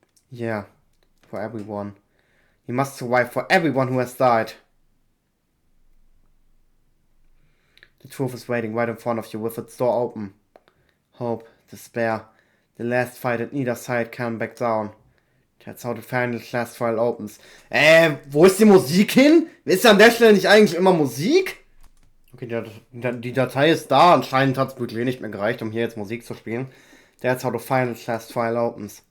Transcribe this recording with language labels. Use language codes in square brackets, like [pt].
[en] Yeah, for everyone. We must survive for everyone who has died. The truth is waiting right in front of you with its door open. Hope, despair, the last fight at neither side can back down. That's how the final class trial opens. [de] Wo ist die Musik hin? Ist an der Stelle nicht eigentlich immer Musik? Okay, die Datei ist da. Anscheinend hat es wirklich nicht mehr gereicht, um hier jetzt Musik zu spielen. [en] That's how the final class trial opens.